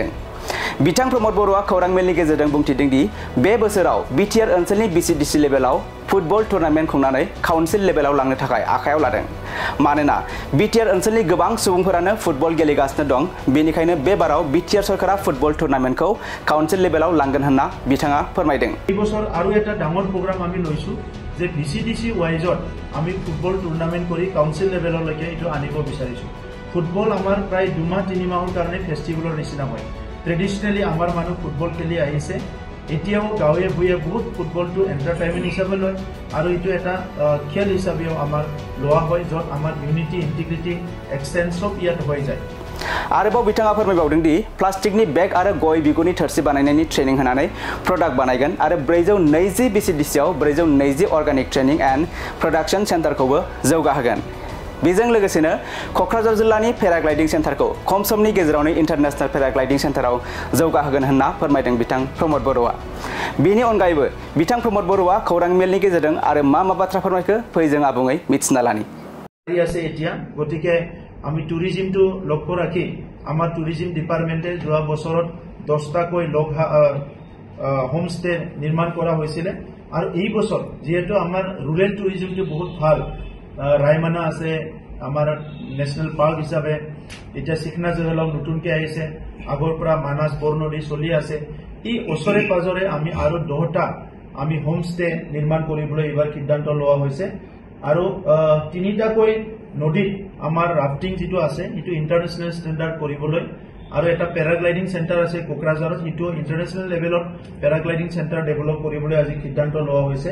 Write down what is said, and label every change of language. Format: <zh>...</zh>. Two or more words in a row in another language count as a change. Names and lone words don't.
<brx>बिथां प्रमद बरुवा खौरां मेलनि गेजेरजों बुंथिदों दि बे बोसोराव बिटिआर ओनसोलनि बिसिडिसि लेभेलाव</brx> <en>football tournament</en> <brx>खुंनानै</brx> <en>council levelआव</en> <brx>लांनो थाखाय आखायाव लादों। मानोना बिटिआर ओनसोलनि गोबां सुबुंफोरानो फुटबल गेलेगासिनो दं, बेनिखायनो बे बाराव बिटिआर सरकारा</brx> <en>football tournamentखौ council levelआव</en> <brx>लांगोन होनना बिथाङा फोरमायदों।</brx> <as>এই বছর আৰু এটা ডাঙৰ প্ৰগ্ৰাম আমি লৈছো যে বিসিডিসি ওয়াইজত আমি</as> <en>football tournament</en> <as>কৰি</as> <en>council levelলৈকে</en> <as>এটো আনিব বিচাৰিছো। ফুটবল আমাৰ প্ৰায় 2 মাহ 3 মাহৰ কাৰণে ফেষ্টিভেলৰ নিচিনা হয়। ট্ৰেডিশনালি আমাৰ মানুহ ফুটবল খেলি আহিছে। এতিয়াও গাঁৱে ভূঞে বহুত ফুটবলটো এন্টাৰটেইনমেন্ট হিচাপে লয় আৰু এটো এটা খেল হিচাপেও আমাৰ লোৱা হয় যত আমাৰ</as> <en>unity integrity extents of</en> <as>ইয়াত হৈ যায়।</as> <brx>आरोबाव बिथाङा फोरमायबावदों दि प्लास्टिकनि बेग आरो गय बिगुरनि थोरसि बानायनायनि ट्रेनिं होनानै प्रडाक्ट बानायगोन आरो 420 बिसिडिसिआव 420</brx> <en>organic training and production centreखौबो</en> <brx>जौगाहोगोन। बेजों लोगोसेनो कक्राझार जिल्लानि</brx> <en>paragliding centreखौ</en> <brx>खम समनि गेजेरावनो</brx> <en>international paragliding centreआव</en> <brx>जौगाहोगोन होनना फोरमायदों बिथां प्रमद बरुवा। बेनि अनगायैबो बिथां प्रमद बरुवा खौरां मेलनि गेजेरजों आरो मा बाथ्रा फोरमायखो फै जों आबुङै मिथिना लानि।</brx> <as>আছে এতিয়া গতিকে আমি টুৰিজিমটো লক্ষ্য ৰাখি আমাৰ</as> <en>tourism departmentএ</en> <as>যোৱা বছৰত 10টাকৈ হোমষ্টে নিৰ্মাণ কৰা হৈছিল আৰু এই বছৰ যেহেতু আমাৰ</as> <en>rural tourismটো</en> <as>বহুত ভাল ৰায়মানা আছে আমাৰ</as> <en>national park</en> <as>হিচাপে এটা শিখনা জেগালত নতুনকৈ আহিছে আগৰ পৰা মানস বৰনদী চলি আছে এই ওচৰে পাজৰে আমি আৰু 10টা আমি হোমষ্টে নিৰ্মাণ কৰিবলৈ এবাৰ সিদ্ধান্ত লোৱা হৈছে আৰু 3টাকৈ নদীত আমাৰ ৰাফটিং যেটো আছে এটো</as> <en>international standard</en> <as>কৰিবলৈ আৰু এটা</as> <en>paragliding centre</en> <as>আছে কোকৰাঝাৰত এটো</as> <en>international levelত paragliding centre develop</en> <as>কৰিবলৈ আজি সিদ্ধান্ত লোৱা হৈছে।</as>